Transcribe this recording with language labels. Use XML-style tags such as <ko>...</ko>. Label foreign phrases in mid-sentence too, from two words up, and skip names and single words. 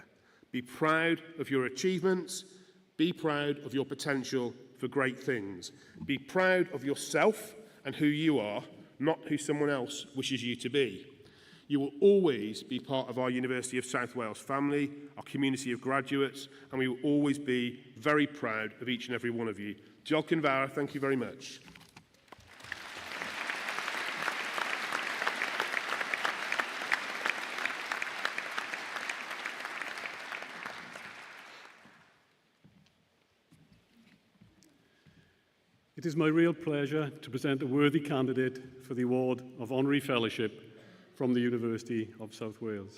<en>Be proud of your achievements. Be proud of your potential for great things. Be proud of yourself and who you are, not who someone else wishes you to be. You will always be part of our University of South Wales family, our community of graduates, and we will always be very proud of each and every one of you.</en> <cy>Diolch yn fawr,</cy> <en>thank you very much. It is my real pleasure to present a worthy candidate for the award of Honorary Fellowship from the University of South Wales.</en>